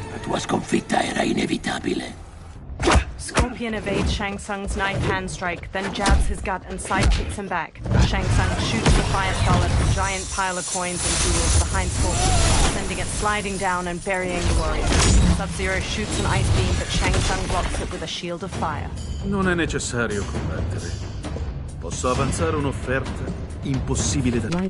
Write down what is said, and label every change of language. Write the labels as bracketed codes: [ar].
[it] La sconfitta era inevitabile. [en] Scorpion evades Shang Tsung's knife hand strike, then jabs his gut and sidekicks him back. Shang Tsung shoots the fire skull at a giant pile of coins and jewels behind Scorpion, sending it sliding down and burying the warrior. Sub-Zero shoots an ice beam, but Shang Tsung blocks it with a shield of fire. [it] Non è necessario combattere. Posso avanzare un'offerta impossibile da...